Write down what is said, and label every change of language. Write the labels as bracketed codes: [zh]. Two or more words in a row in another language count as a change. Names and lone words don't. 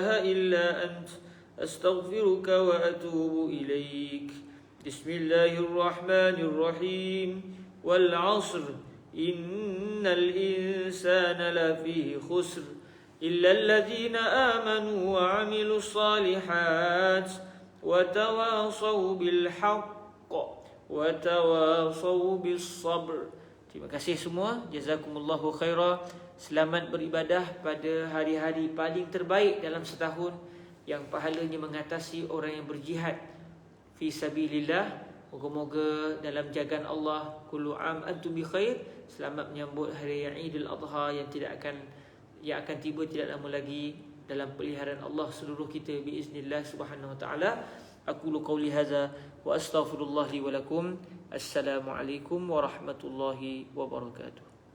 [ar] إلا أنت أستغفرك وأتوب إليك بسم الله الرحمن الرحيم والعصر إن الإنسان لفي خسر إلا الذين آمنوا وعملوا الصالحات وتواصوا بالحق وتواصوا بالصبر. [ms] Terima kasih semua. [ar] جزاكم الله خيرا. [ms] Selamat beribadah pada hari-hari paling terbaik dalam setahun yang pahalanya mengatasi orang yang berjihad [ar] في سبيل الله. [ms] Moga-moga dalam jagaan Allah [ar] كل عام أنتم بخير. [ms] Selamat menyambut hari Aidil Adha yang akan tiba tidak lama lagi dalam peliharaan Allah seluruh kita biiznillah [ar] سبحانه وتعالى. أقول قولي هذا وأستغفر الله لي ولكم. السلام عليكم ورحمة الله وبركاته.